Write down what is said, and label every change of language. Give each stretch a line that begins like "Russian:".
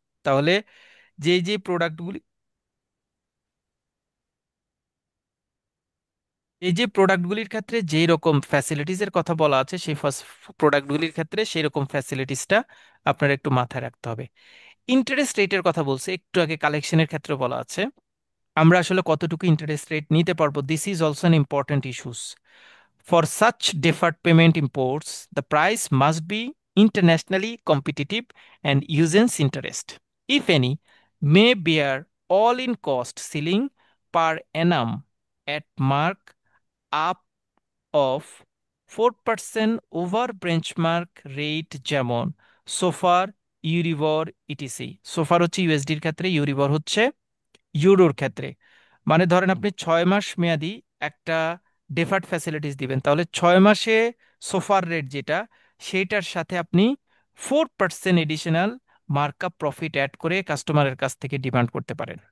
Bangla: তাহলে যে যে প্রোডাক্টগুলি, এই যে প্রোডাক্টগুলির ক্ষেত্রে যেই রকম ফ্যাসিলিটিসের কথা বলা আছে, সেই প্রোডাক্টগুলির ক্ষেত্রে সেই রকম ফ্যাসিলিটিসটা আপনার একটু মাথায় রাখতে হবে। ইন্টারেস্ট রেটের কথা বলছে একটু আগে, কালেকশনের ক্ষেত্রে বলা আছে আমরা আসলে কতটুকু ইন্টারেস্ট রেট নিতে পারবো, this is also an important issues.
English: For such deferred payment imports the price must be internationally competitive and uses interest, if any, may bear all in cost ceiling per annum at mark up of 4% over benchmark rate, যেমন SOFR, EURIBOR, etc.
Bangla: সোফার হচ্ছে ইউএসডির ক্ষেত্রে, ইউরিবর হচ্ছে ইউরোর ক্ষেত্রে। মানে ধরেন আপনি 6 মাস মেয়াদি একটা ডেফার্ড ফ্যাসিলিটিস দিবেন, তাহলে 6 মাসে সোফার রেট যেটা, সেইটার সাথে আপনি 4% এডিশনাল মার্কআপ প্রফিট অ্যাড করে কাস্টমারের কাছ থেকে ডিমান্ড করতে পারেন।